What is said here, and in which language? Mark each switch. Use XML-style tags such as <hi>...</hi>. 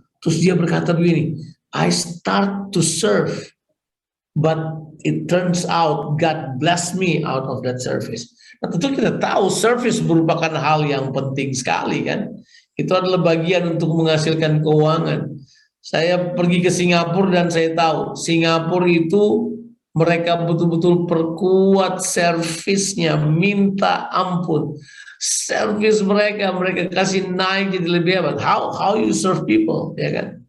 <id>Terus dia berkata begini,</id> <en>I start to serve, but it turns out God bless me out of that service.</en> <id>Nah, tentu kita tahu service merupakan hal yang penting sekali kan. Itu adalah bagian untuk menghasilkan keuangan. Saya pergi ke Singapura dan saya tahu Singapura itu mereka betul-betul perkuat servisnya, minta ampun. Servis mereka kasih naik jadi lebih hebat.</id> <en>How you serve people,</en> <id>ya kan?</id>